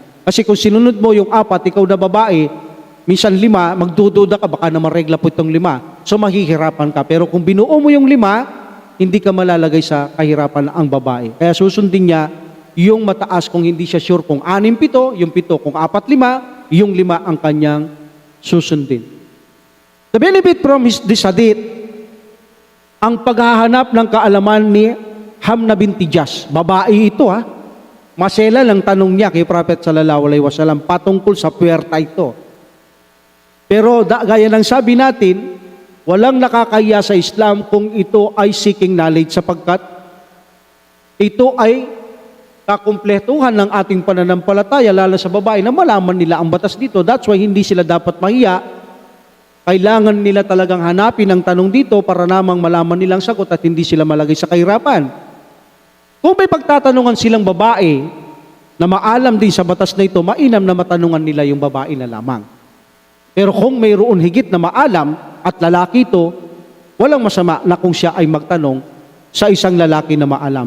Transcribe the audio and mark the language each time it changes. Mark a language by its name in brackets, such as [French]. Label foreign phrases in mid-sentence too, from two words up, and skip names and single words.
[Filipino] Kasi kung sinunod mo yung 4, ikaw na babae, minsan 5, magdududa ka, baka naman regla po itong 5. So mahihirapan ka. Pero kung binuo mo yung 5, hindi ka malalagay sa kahirapan ang babae. Kaya susundin niya yung mataas kung hindi siya sure kung 6, 7, yung 7 kung 4, 5, yung 5 ang kanyang susundin. [English] The benefit from this hadith, [Filipino] ang paghahanap ng kaalaman ni Hamna binti Jahsh. Babae ito Masela lang tanong niya kay Prophet [Arabic] صلى الله عليه وسلم [Filipino] patungkol sa puwerta ito. Pero gaya ng sabi natin, walang nakakahiya sa Islam kung ito ay [English] seeking knowledge [Filipino] sapagkat ito ay kakumpletuhan ng ating pananampalataya lalo sa babae na malaman nila ang batas dito. [English] That's why [Filipino] hindi sila dapat mahiya. Kailangan nila talagang hanapin ang tanong dito para namang malaman nilang sagot at hindi sila malagay sa kahirapan. Kung may pagtatanungan silang babae na maalam din sa batas na ito, mainam na matanungan nila yung babae na lamang. Pero kung mayroon higit na maalam at lalaki ito, walang masama na kung siya ay magtanong sa isang lalaki na maalam.